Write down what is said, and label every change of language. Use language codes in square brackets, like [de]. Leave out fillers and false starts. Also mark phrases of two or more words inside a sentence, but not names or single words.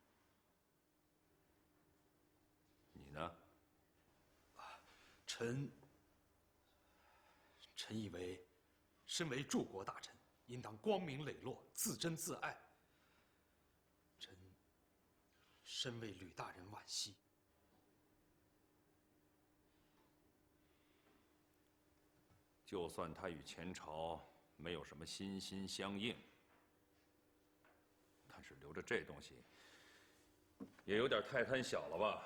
[zh] 你呢？臣以為，身為柱國大臣，應當光明磊落，自珍自愛。臣深為呂大人惋惜。就算他與前朝沒有什麼心心相印，但是留着這東西，也有點太貪小了吧？